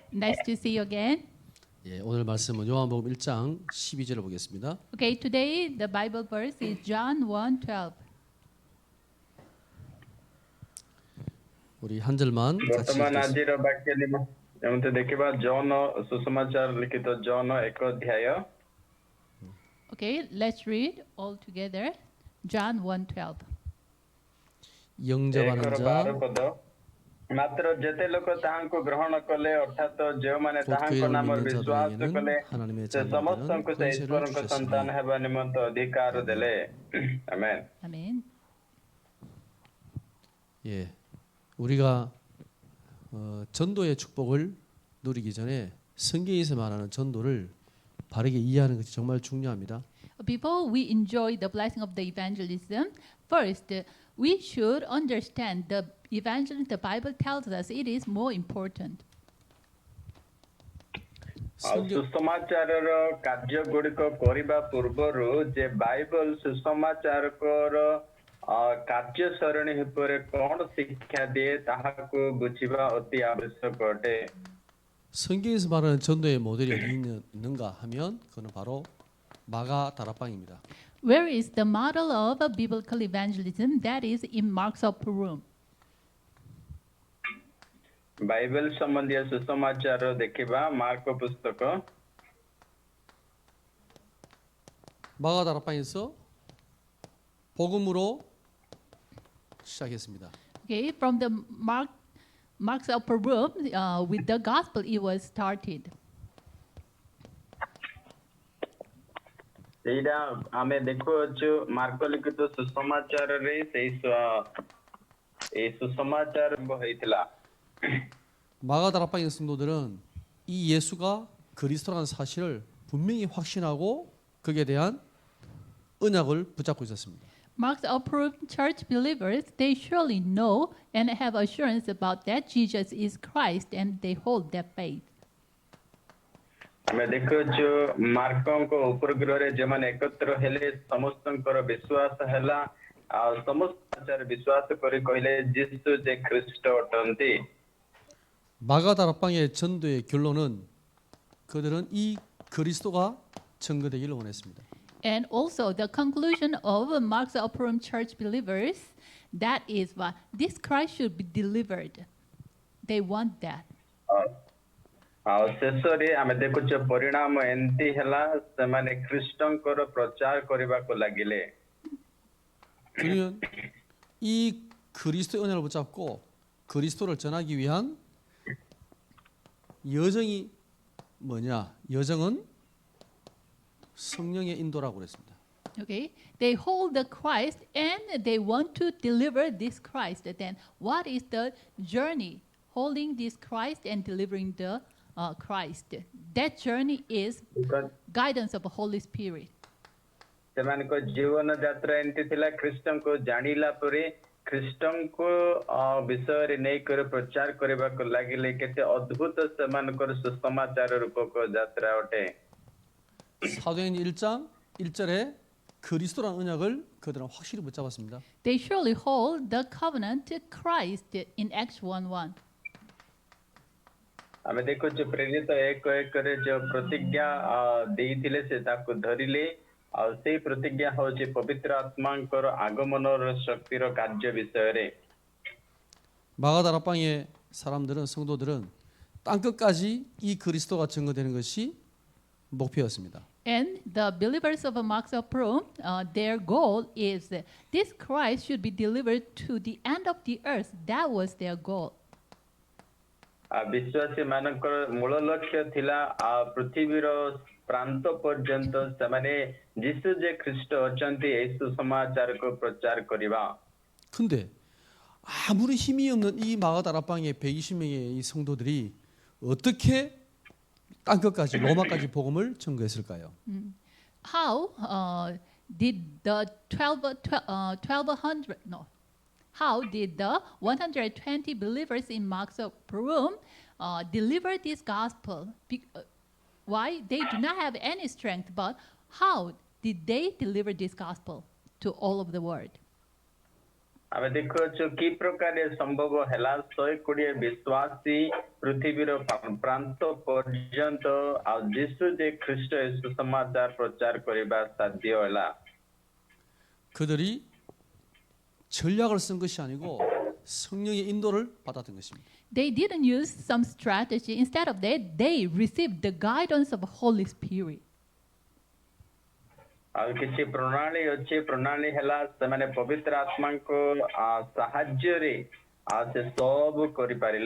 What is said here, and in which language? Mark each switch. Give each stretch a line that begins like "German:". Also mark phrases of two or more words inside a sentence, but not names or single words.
English: Nice to see you again.
Korean: 예, 오늘 말씀은 요한복음 1장 12절을 보겠습니다.
English: Okay, today the Bible verse is John 1:12.
Korean: 우리 한 절만 같이
Odia: ବର୍ତ୍ତମାନ
Korean: 읽겠습니다.
Odia: ଆଜିର ବାକ୍ୟ ଯେମିତି ଦେଖିବା ଜନ ସୁସମାଚାର ଲିଖିତ ଜନ 1 ଅଧ୍ୟାୟ
English: Okay, let's read all together. John 1:12.
Korean: 영접하는 1-12 자
Odia: ପଦ ମାତ୍ର ଯେତେ ଲୋକ ତାହାଙ୍କୁ ଗ୍ରହଣ କଲେ ଅର୍ଥାତ ଯେଉଁମାନେ
Korean: 곧
Odia: ତାହାଙ୍କ
Korean: 그의
Odia: ନାମରେ
Korean: 믿는
Odia: ବିଶ୍ୱାସ
Korean: 자들에게는
Odia: କଲେ
Korean: 하나님의
Odia: ସେ
Korean: 자녀
Odia: ସମସ୍ତଙ୍କୁ
Korean: 되는
Odia: ସେ
Korean: 권세를
Odia: ଈଶ୍ୱରଙ୍କ ସନ୍ତାନ
Korean: 주셨으니
Odia: ହେବା ନିମନ୍ତେ ଅଧିକାର ଦେଲେ ଆମେନ୍।
English: Amen.
Korean: 예, 우리가 전도의 축복을 누리기 전에 성경에서 말하는 전도를 바르게 이해하는 것이 정말 중요합니다.
English: Before we enjoy the blessing of the evangelism, first we should understand the evangelism. The Bible tells us it is more important.
Odia: ଆଉ ସୁସମାଚାରର କାର୍ଯ୍ୟ ଗୁଡ଼ିକ କରିବା ପୂର୍ବରୁ ଯେ ବାଇବଲ ସୁସମାଚାରକର କାର୍ଯ୍ୟ ସରଣୀ ଉପରେ କଣ ଶିକ୍ଷା ଦିଏ ତାହାକୁ ବୁଝିବା ଅତି ଆବଶ୍ୟକ ଅଟେ।
Korean: 성경에서 말하는 전도의 모델이 어디 있는가 하면 그는 바로 마가 다락방입니다.
English: Where is the model of a biblical evangelism? That is in Mark's upper room.
Odia: ବାଇବେଲ ସମ୍ବନ୍ଧୀୟ ସୁସମାଚାର ଦେଖିବା ମାର୍କ ପୁସ୍ତକ
Korean: 마가 다락방에서 복음으로 시작했습니다.
English: Okay, from the Mark's upper room with the gospel, it was started.
Odia: ଏଇଟା ଆମେ ଦେଖୁଅଛୁ ମାର୍କ ଲିଖିତ ସୁସମାଚାରରେ ଏଇ ସୁସମାଚାର ହେଇଥିଲା।
Korean: 마가 다락방의 성도들은 이 예수가 그리스도라는 사실을 분명히 확신하고 거기에 대한 언약을 붙잡고 있었습니다.
English: Mark's upper room church believers, they surely know and have assurance about that Jesus is Christ and they hold that faith.
Odia: ଆମେ ଦେଖୁଛୁ ମାର୍କଙ୍କ ଉପଗ୍ରହରେ ଯେଉଁମାନେ ଏକତ୍ର ହେଲେ ସମସ୍ତଙ୍କର ବିଶ୍ୱାସ ହେଲା ଆଉ ସମସ୍ତ ବିଶ୍ୱାସ କରି କହିଲେ ଯୀଶୁ ଯେ ଖ୍ରୀଷ୍ଟ ଅଟନ୍ତି।
Korean: 마가 다락방의 전도의 결론은 그들은 이 그리스도가 증거되기를 원했습니다.
English: And also the conclusion of Mark's upper room church believers, that is what this Christ should be delivered. They want that.
Odia: ଆଉ ଶେଷରେ ଆମେ ଦେଖୁଛୁ ପରିଣାମ ଏମିତି ହେଲା ସେମାନେ ଖ୍ରୀଷ୍ଟଙ୍କର ପ୍ରଚାର କରିବାକୁ ଲାଗିଲେ।
Korean: 그러면 이 그리스도의 언약을 붙잡고 그리스도를 전하기 위한 여정이 뭐냐? 여정은 성령의 인도라고 그랬습니다.
English: Okay, they hold the Christ and they want to deliver this Christ. Then what is the journey holding this Christ and delivering the Christ? That journey is guidance of the Holy Spirit.
Odia: ସେମାନଙ୍କ ଜୀବନ ଯାତ୍ରା ଏମିତି ଥିଲା ଖ୍ରୀଷ୍ଟଙ୍କୁ ଜାଣିଲା ପରେ ଖ୍ରୀଷ୍ଟଙ୍କ ବିଷୟରେ ନେଇକରି ପ୍ରଚାର କରିବାକୁ ଲାଗିଲେ କେତେ ଅଦ୍ଭୁତ ସେମାନଙ୍କର ସୁସମାଚାର ରୂପକ ଯାତ୍ରା ଅଟେ।
Korean: 사도행전 1장 1절에 그리스도라는 언약을 그들은 확실히 붙잡았습니다.
English: They surely hold the covenant Christ in Acts 1:1.
Odia: ଆମେ ଦେଖୁଛୁ ପ୍ରେରିତ 1:1ରେ ଯୋଉ ପ୍ରତିଜ୍ଞା ଦେଇଥିଲେ ସେ ତାକୁ ଧରିଲେ ଆଉ ସେଇ ପ୍ରତିଜ୍ଞା ହେଉଛି ପବିତ୍ର ଆତ୍ମାଙ୍କର ଆଗମନର ଶକ୍ତିର କାର୍ଯ୍ୟ ବିଷୟରେ।
Korean: 마가 다락방의 사람들은 성도들은 땅 끝까지 이 그리스도가 증거되는 것이 목표였습니다.
English: And the believers of Mark's upper room, their goal is that this Christ should be delivered to the end of the earth. That was their goal.
Odia: ବିଶ୍ୱାସୀ ମାନଙ୍କର ମୂଳ ଲକ୍ଷ୍ୟ ଥିଲା ପୃଥିବୀର ପ୍ରାନ୍ତ ପର୍ଯ୍ୟନ୍ତ ସେମାନେ ଯୀଶୁ ଯେ ଖ୍ରୀଷ୍ଟ ଅଛନ୍ତି ଏହି ସୁସମାଚାରକୁ ପ୍ରଚାର କରିବା।
Korean: 근데 아무리 힘이 없는 이 마가 다락방의 120명의 이 성도들이 어떻게 땅 끝까지 로마까지 복음을 전거했을까요?
English: How did the 120 believers in Mark's upper room deliver this gospel? Why? They do not have any strength, but how did they deliver this gospel to all of the world?
Odia: ଆମେ ଦେଖୁଅଛୁ କି ପ୍ରକାର ସମ୍ଭବ ହେଲା 120 ବିଶ୍ୱାସୀ ପୃଥିବୀର ପ୍ରାନ୍ତ ପର୍ଯ୍ୟନ୍ତ ଆଉ ଯୀଶୁ ଯେ ଖ୍ରୀଷ୍ଟ ସୁସମାଚାର ପ୍ରଚାର କରିବା ସାଧ୍ୟ ହେଲା
Korean: 그들이 전략을 쓴 것이 아니고 성령의 인도를 받았던 것입니다.
English: They didn't use some strategy. Instead of that, they received the guidance of the Holy Spirit.
Odia: ଆଉ କିଛି ପ୍ରଣାଳୀ ଅଛି ପ୍ରଣାଳୀ ହେଲା ସେମାନେ ପବିତ୍ର ଆତ୍ମାଙ୍କ ସାହାଯ୍ୟରେ ସେ ସବୁ କରିପାରିଲେ